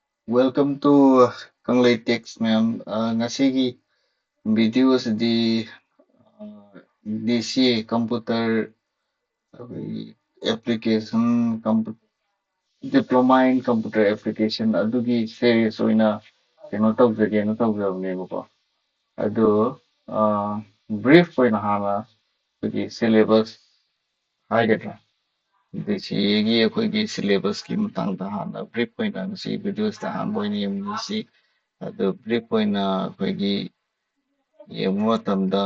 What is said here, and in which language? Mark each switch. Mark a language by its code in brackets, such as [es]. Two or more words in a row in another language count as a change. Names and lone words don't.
[en] Welcome to Kanglei Text ma'am. [mni] Ngasigi video asidi [en] DCA computer application diploma in computer application [mni] adugi series oina keno tawjabnebako. Adu brief oina hana adugi syllabus haigadra. DCA gi akoigi syllabus ki matangda hana brief oina ngasi videos ta han boina yemnisi adu brief oina akoigi ꯌꯦꯡꯕ ꯃꯇꯝꯗ